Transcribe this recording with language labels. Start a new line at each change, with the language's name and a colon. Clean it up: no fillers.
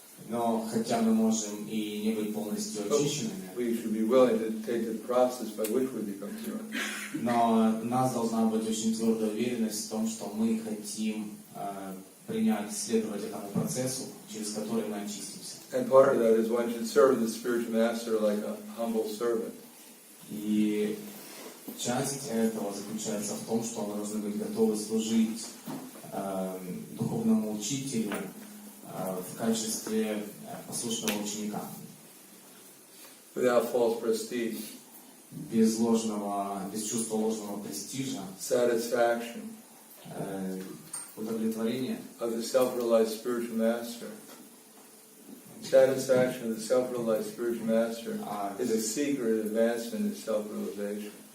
Russian: Но хотя мы можем и не быть полностью очищенными,
English: we should be willing to take the process by which we become pure.
Russian: но у нас должна быть очень твердая уверенность в том, что мы хотим принять, следовать этому процессу, через который мы очистимся.
English: And part of that is one should serve the spiritual master like a humble servant.
Russian: И часть этого заключается в том, что мы должны быть готовы служить духовному учителю в качестве послушного ученика.
English: Without false prestige.
Russian: Без чувства ложного престижа,
English: Satisfaction.
Russian: Удовлетворение
English: Of the self-realized spiritual master. Satisfaction of the self-realized spiritual master is a secret advancement in self-realization.